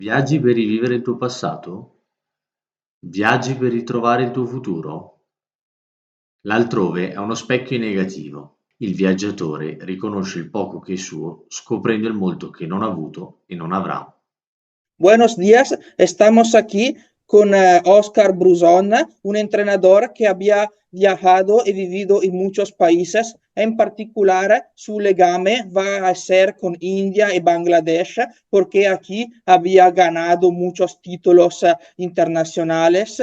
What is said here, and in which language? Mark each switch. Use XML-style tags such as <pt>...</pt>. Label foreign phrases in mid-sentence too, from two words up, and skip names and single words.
<it>Viaggi per rivivere il tuo passato? Viaggi per ritrovare il tuo futuro? L'altrove è uno specchio negativo. Il viaggiatore riconosce il poco che è suo, scoprendo il molto che non ha avuto e non avrà.</it> <es>Buenos días, estamos aquí con Oscar Bruzón, un entrenador que había viajado y vivido en muchos países. En particular, su legame va a ser con India y Bangladesh, porque aquí había ganado muchos títulos internacionales.</es>